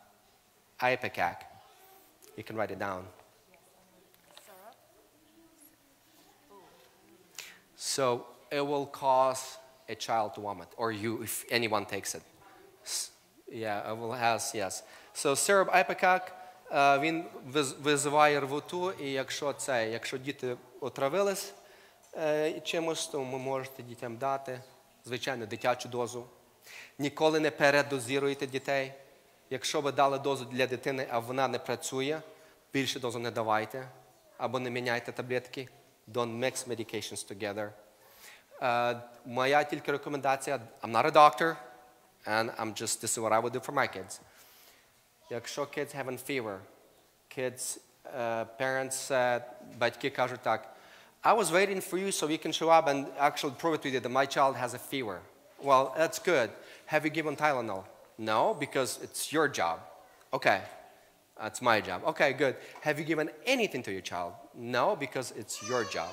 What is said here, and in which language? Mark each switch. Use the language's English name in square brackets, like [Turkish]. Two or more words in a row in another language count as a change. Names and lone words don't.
[English] You can write it down. So it will cause a child to vomit, or you, if anyone takes it. Yeah, it will yes. So syrup ipecac, [Ukrainian] він визиває рвоту, і якщо діти отравились чимось, то ви можете дітям дати, звичайно, дитячу дозу. Ніколи не передозіруйте дітей. Якщо ви дали дозу для дитини, а вона не працює, більше дозу не давайте, або не міняйте таблетки. [English] Don't mix medications together. [Ukrainian] Моя тільки рекомендація, [English] I'm not a doctor, and this is what I would do for my kids. Якщо kids having fever, parents, [Ukrainian] батьки кажуть так, [English] I was waiting for you so we can show up and actually prove it to you that my child has a fever. Well, that's good. Have you given Tylenol? No, because it's your job. Okay, that's my job. Okay, good. Have you given anything to your child? No, because it's your job.